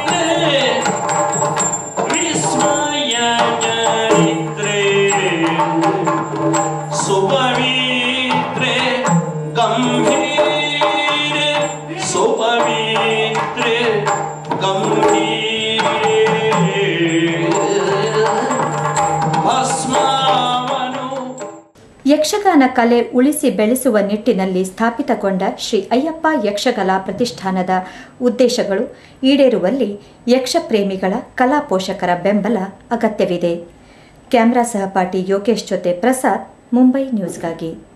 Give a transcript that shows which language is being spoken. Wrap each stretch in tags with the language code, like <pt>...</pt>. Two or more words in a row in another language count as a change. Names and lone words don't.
<kn>ವಿಸ್ಮಯ ಚರಿತ್ರೆ</kn> <sa>सुपवित्रे गंभीरे सुपवित्रे गंभीरे भस्मावनु।</sa> <kn>ಯಕ್ಷಗಾನ ಕಲೆ ಉಳಿಸಿ ಬೆಳೆಸುವ ನಿಟ್ಟಿನಲ್ಲಿ ಸ್ಥಾಪಿತಗೊಂಡ ಶ್ರೀ ಅಯ್ಯಪ್ಪ ಯಕ್ಷಕಲಾ ಪ್ರತಿಷ್ಠಾನದ ಉದ್ದೇಶಗಳು ಈಡೇರುವಲ್ಲಿ ಯಕ್ಷಪ್ರೇಮಿಗಳ ಕಲಾ ಪೋಷಕರ ಬೆಂಬಲ ಅಗತ್ಯವಿದೆ. ಕ್ಯಾಮ್ರಾ ಸಹಪಾಠಿ ಯೋಗೇಶ್ ಜೊತೆ ಪ್ರಸಾದ್, ಮುಂಬೈ ನ್ಯೂಸ್ಗಾಗಿ.</kn>